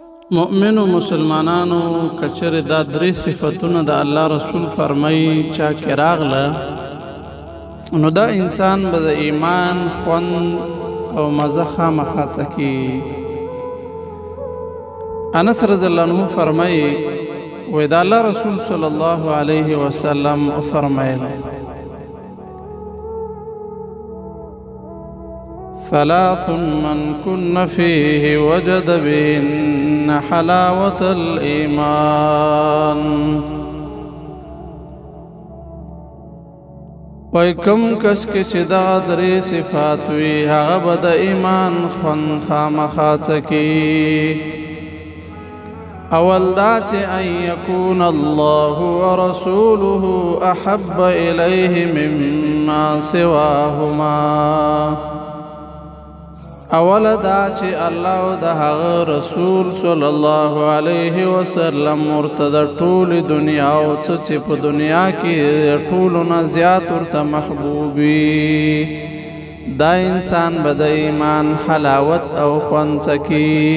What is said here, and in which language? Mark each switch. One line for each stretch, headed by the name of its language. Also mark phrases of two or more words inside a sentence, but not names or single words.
Pashto: مؤمنو مسلمانانو کچر دا درې صفتونه د الله رسول فرمایي چا کې راغله نو دا انسان به د ایمان خوند او مزه خامخا څکي. انس
Arabic: رضی الله عنه
Pashto: فرمایي وی دا الله رسول
Arabic: صلی الله علیه وسلم
Pashto: فرمایله
Arabic: ثلاث من كن فيه وجد بهن حلاوة الإيمان.
Pashto: وای کم کس کې چې دا درې صفات وي هغه به د ایمان خوند خامخا څکي. اول دا چې
Arabic: ان یکون الله ورسوله احب الیه مما سواهما.
Pashto: اول دا چې الله او د هغه رسول
Arabic: صلی الله علیه وسلم
Pashto: ورته د ټول دنیا او څه په دنیا کې ټول نه زیات ورته محبوب وي. دا انسان به د ایمان حلاوت او خوند څکي.